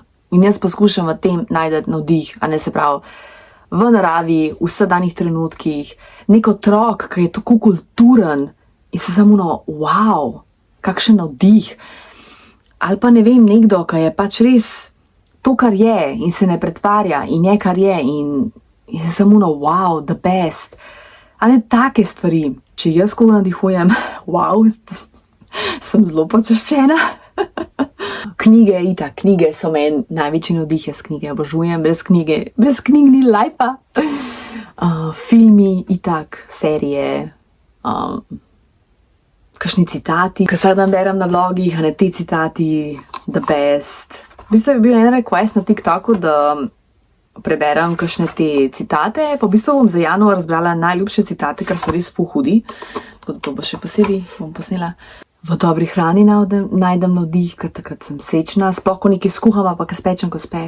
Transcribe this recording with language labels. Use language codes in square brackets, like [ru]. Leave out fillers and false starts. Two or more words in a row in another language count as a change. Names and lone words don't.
[sl] In jaz poskušam v tem najdeti navdih, a ne se pravi, v naravi, v vsakdanjih trenutkih, nek otrok, ki je tako kulturen in se samo wow, kakšen navdih. Ali pa ne vem, nekdo, ki je pač res to, kar je in se ne pretvarja in je, kar je in se samo wow, [en] the best. [sl] Ali take stvari, če jaz koga navdihujem, wow, sem zelo počaščena. Knjige, knjige so meni največji navdih, jaz knjige obožujem, brez knjig ni lajfa. Filmi, serije, kakšni citati, ki vsak dan berem na vlogih, a ne te citati, [en] the best. [sl] V bistvu je bil en request na TikToku, da preberem kakšne te citate, pa v bistvu bom za januar zbrala najljubše citate, ker so res ful hudi, tako da to bo še posebej, bom posnela. V dobri hrani najdem navdih, ker takrat sem srečna, sploh ko nekaj skuham, pa ko spečem, ko spe.